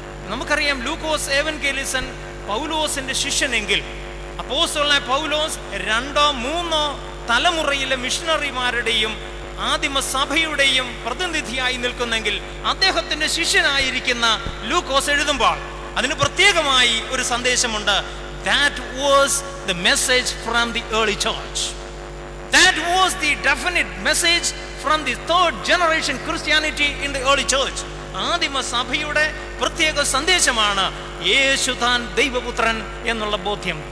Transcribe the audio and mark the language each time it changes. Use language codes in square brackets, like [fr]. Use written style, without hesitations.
[ml] നമുക്കറിയാം ലൂക്കോസ് എവൻഗേലിയൻ പൗലോസിന്റെ ശിഷ്യനെങ്കിൽ, അപ്പോസ്തലനായ പൗലോസ് 2 3 തലമുറയിലെ മിഷണറിമാരുടെയും ആദിമ സഭയുടെയും പ്രതിനിധിയായി നിൽക്കുന്നെങ്കിൽ, അദ്ദേഹത്തിന്റെ ശിഷ്യനായിരിക്കുന്ന ലൂക്കോസ് എഴുതുമ്പോൾ അതിന് പ്രത്യേകമായി ഒരു സന്ദേശമുണ്ട്. [en] That was the message from the early church. That was the definite message from the third generation Christianity in the early church. [ml] ആദിമ സഭയുടെ പ്രത്യേക സന്ദേശമാണ് യേശു താൻ ദൈവപുത്രൻ എന്നുള്ള ബോധ്യം.